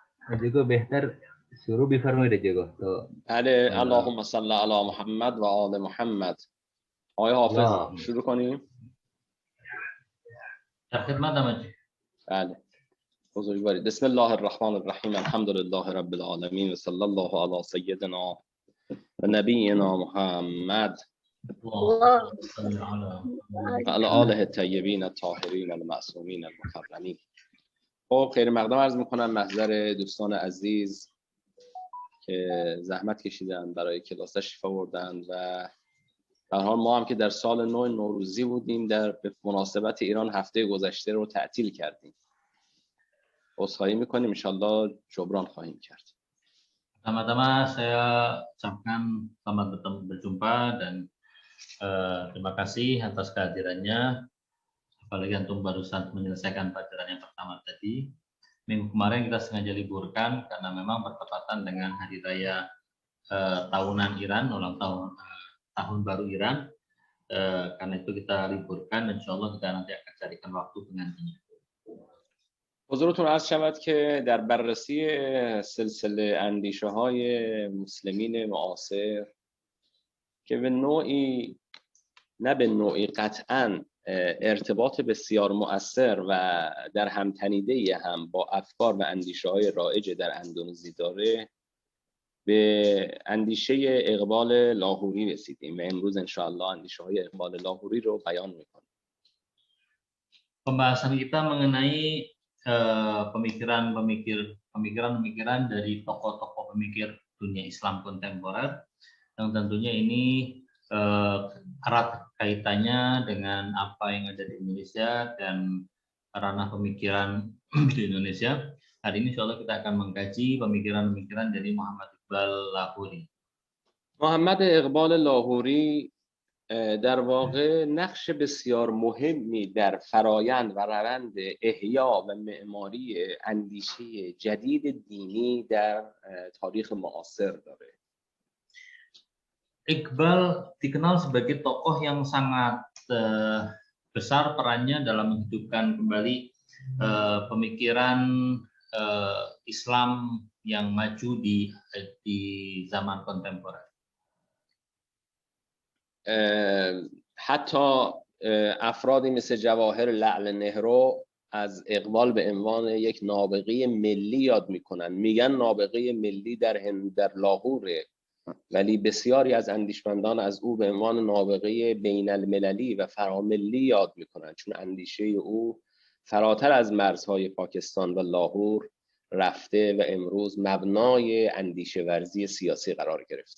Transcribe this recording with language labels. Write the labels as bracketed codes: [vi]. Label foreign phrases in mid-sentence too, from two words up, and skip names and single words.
[fa] juga بهتر شروع بفرمایید juga تو بله [ar] اللهم صل علی محمد و آل محمد. [fa] آقای حافظ شروع کنیم. در خدمت آمدید. بله بزرگوارید. [ar] بسم الله الرحمن الرحیم الحمد لله رب العالمین و صلی الله علی سیدنا و نبینا محمد الله و علی آله الطیبین الطاهرین المعصومین المکرمین. [fa] خب خیر مقدم عرض میکنم محضر دوستان عزیز که زحمت کشیدن برای کلاس تشریف آوردن و در حال ما هم که در سال نو نوروزی بودیم در مناسبت ایران هفته گذشته رو تعطیل کردیم. عذرخواهی میکنیم [ar] ان شاءالله [fa] جبران خواهیم کرد. [id] Pertama-tama saya ucapkan selamat berjumpa dan terima kasih atas kehadirannya. Apalagi antum barusan menyelesaikan pelajaran yang pertama tadi. Minggu kemarin kita sengaja liburkan karena memang bertepatan dengan hari raya tahunan Iran, ulang tahun baru Iran. Karena itu kita liburkan dan [ar] إن شاء الله [id] kita nanti akan carikan waktu penggantinya. [fa] حضورتون عرض شود که در بررسی سلسله اندیشه های مسلمین معاصر که به نوعی نه به نوعی قطعاً ارتباط بسیار مؤثر و در همتنیده هم با افکار و اندیشه های رایج در اندونزی داره، به اندیشه اقبال لاهوری رسیدیم و امروز انشاءالله اندیشه های اقبال لاهوری رو بیان میکنیم. [id] Pembahasan kita mengenai pemikiran dari tokoh-tokoh pemikir dunia Islam kontemporer yang tentunya ini erat kaitannya dengan apa yang ada di Indonesia dan ranah pemikiran di Indonesia. Hari ini [ar] إن شاء الله [id] kita akan mengkaji pemikiran-pemikiran dari Muhammad Iqbal Lahori. [fa] محمد اقبال لاهوری در واقع نقش بسیار مهمی در فرایند و روند احیا و معماری اندیشه جدید دینی در تاریخ معاصر داره. [id] Iqbal dikenal sebagai tokoh yang sangat besar perannya dalam menghidupkan kembali pemikiran Islam yang maju di zaman kontemporer. [fa] حتی افرادی مثل جواهر لعل نهرو از اقبال به عنوان یک نابغه ملی یاد میکنن. میگن نابغه ملی در لاهوره، ولی بسیاری از اندیشمندان از او به عنوان نابغه بین المللی و فراملی یاد میکنن، چون اندیشه او فراتر از مرزهای پاکستان و لاهور رفته و امروز مبنای اندیشه ورزی سیاسی قرار گرفته.